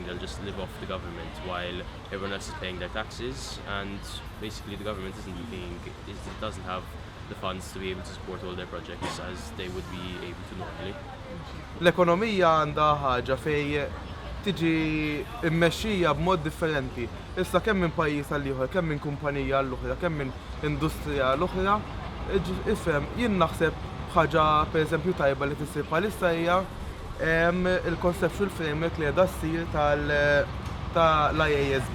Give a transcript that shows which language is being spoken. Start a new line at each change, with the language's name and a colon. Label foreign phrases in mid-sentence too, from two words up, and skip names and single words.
English: They'll just live off the government while everyone else is paying their taxes, and basically the government doesn't have the funds to be able to support all their projects as they would be able to normally.
Maltese: L-ekonomija għandha ħaġa fej tiġi mmexxija b'mod differenti. Issa kemm minn pajjiż għal ieħor, kemm minn kumpanija għall oħra, kemm minn industrija għall oħra, ifhem jien naħseb ħaġa pereżempju tajba li tissir bħalissa hija il-
English: conceptual framework
Maltese: li qiegħda ssir tal-IASB.